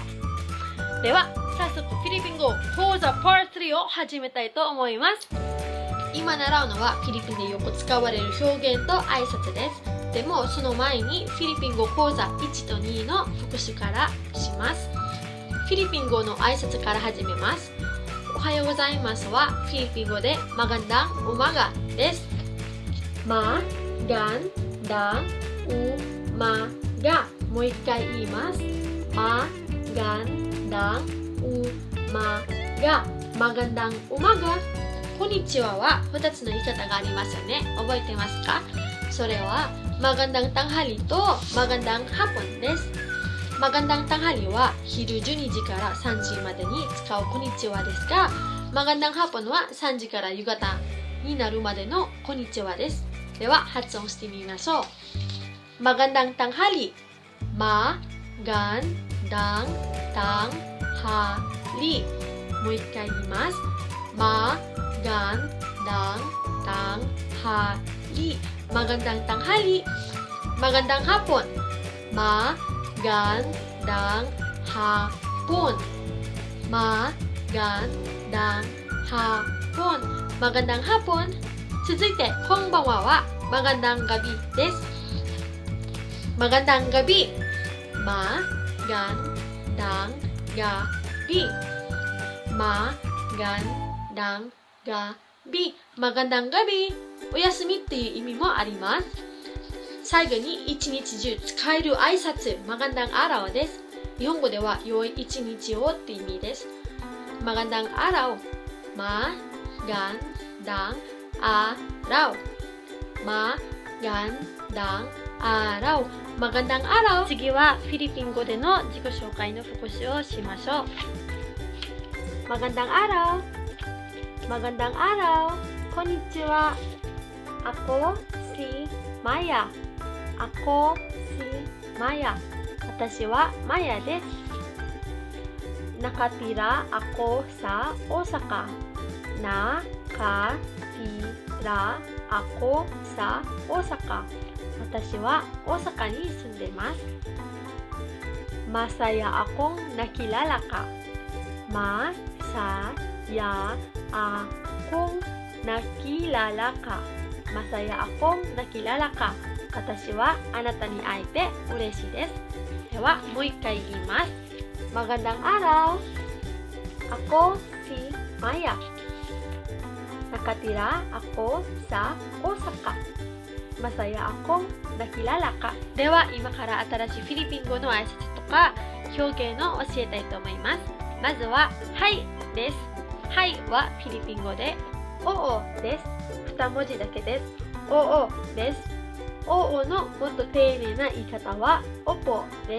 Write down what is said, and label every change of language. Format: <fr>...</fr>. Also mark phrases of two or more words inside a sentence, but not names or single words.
<ja>では早速フィリピン語講座パー3を始めたいと思います。今習うのはフィリピンでよく使われる表現と挨拶です。でもその前にフィリピン語講座1と2の復習からします。フィリピン語の挨拶から始めます。おはようございますはフィリピン語で</ja> <tl>magandang umaga</tl> <ja>です。</ja> <tl>magandang umaga、</tl> <ja>もう一回言います。</ja> <tl>magandang umaga、magandang umaga。</tl> <ja>こんにちはは2つの言い方がありますよね。覚えてますか？それは</ja> <tl>magandang tanghali</tl> <ja>と</ja> <tl>magandang hapon</tl> <ja>です。</ja> <tl>magandang tanghali</tl> <ja>は昼12時から3時までに使うこんにちはですが、</ja> <tl>magandang hapon</tl> <ja>は3時から夕方になるまでのこんにちはです。では発音してみましょう。</ja> <tl>magandang tanghali、magandang tanghali。</tl> <ja>もう一回言います。</ja> <tl>magandang tanghali、 magandang tanghali。 magandang hapon、 magandang hapon、 magandang hapon、 magandang hapon。</tl> <ja>続いてこんばんはは</ja> <tl>magandang gabi</tl> <ja>です。</ja> <tl>magandang gabi、 magandang gabi、 magandang gabi、 magandang gabi。</tl> <ja>おやすみっていう意味もあります。最後に一日中使える挨拶</ja> <tl>magandang araw</tl> <ja>です。日本語では良い一日をって意味です。</ja> <tl>magandang araw、 magandang araw、 magandang araw、 magandang araw。</tl> <ja>次はフィリピン語での自己紹介の復習をしましょう。</ja> <tl>magandang araw、 magandang araw、</tl> <ja>こんにちは。</ja> <tl>Ako si Maya。 Ako si Maya。</tl> <ja>私はマヤです。</ja> <tl>Nakatira ako sa Osaka。 Nakatira ako sa Osaka。</tl> <ja>私は大阪に住んでます。</ja> <tl>Masaya akong nakilala ka。 Masaya akong nakilala ka。 Masaya akong nakilala ka。</tl> <ja>私はあなたに会えて嬉しいです。ではもう一回言います。</ja> <tl>magandang araw、 Ako si Maya。 Nakatira ako sa Osaka。 Masaya akong nakilala ka。</tl> <ja>では今から新しいフィリピン語の挨拶とか表現を教えたいと思います。まずははいです。はいはフィリピン語でおおです。2文字だけです。おおです。おおのもっと丁寧な言い方はおぽです。</ja>